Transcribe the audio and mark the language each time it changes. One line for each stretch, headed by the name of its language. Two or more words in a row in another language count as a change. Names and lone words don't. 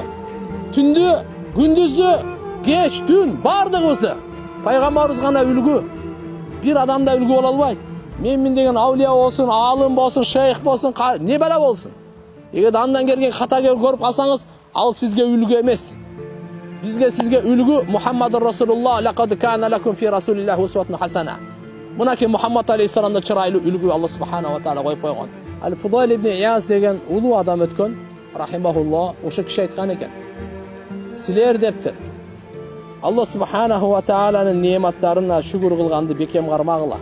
Kyrgyz: Түндү, күндүздү, кеч, түн бардыгыбызды пайгамбарыбыз гана үлгү. Бир адамда үлгү боло албайт. Мен деген аулия болсун, алым болсун, шейх болсун, не бала болсун. Эгер андан келген ката көрүп калсаңыз, ал сизге үлгү эмес. Сизге үлгү
Arabic: محمد رسول الله لقد كان لكم في رسول الله أسوة حسنة.
Kyrgyz: Мынакей Мухаммад алейхиссаламда чырайлуу үлгү Алла
Arabic: سبحانه وتعالى
Kyrgyz: коюп койгон. Ал-Фудайл ибн Ияз деген улуу адам өткөн, рахимахуллах, ошо киши айткан экен. Силер дептир, Алла
Arabic: سبحانه وتعالى
Kyrgyz: неаматтарына шүгүр кылганды бекем кармагыла.